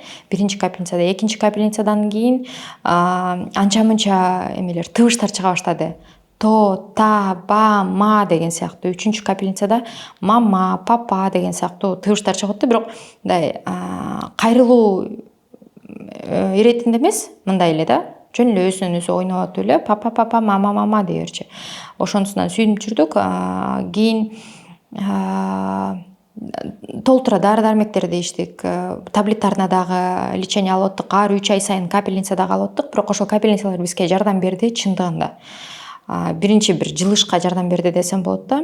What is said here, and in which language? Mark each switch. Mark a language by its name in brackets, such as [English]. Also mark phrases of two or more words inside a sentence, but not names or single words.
[Kyrgyz] Биринчи капельницада, экинчи капельницадан кийин анча-мынча эмелер, тыбыштар чыга баштады. То, та, ба, ма деген сыяктуу. Үчүнчү капельницада мама, папа деген сыяктуу тыбыштар чыгып атты. Бирок мындай кайрылуу иретинде эмес, мындай эле да. Жөн эле өзүнөн өзү ойноп атып эле папа, папа, мама, мама дей берчи. Ошонусунан сүйүнүп жүрдүк. Кийин толтура дары дармектерди ичтик, таблеттарына дагы лечение алып аттык. Ар 3 ай сайын капельницада калып аттык. Бирок ошол капельницалар бизге жардам берди чындыгында. Биринчи бир жылышка жардам берди десем болот да.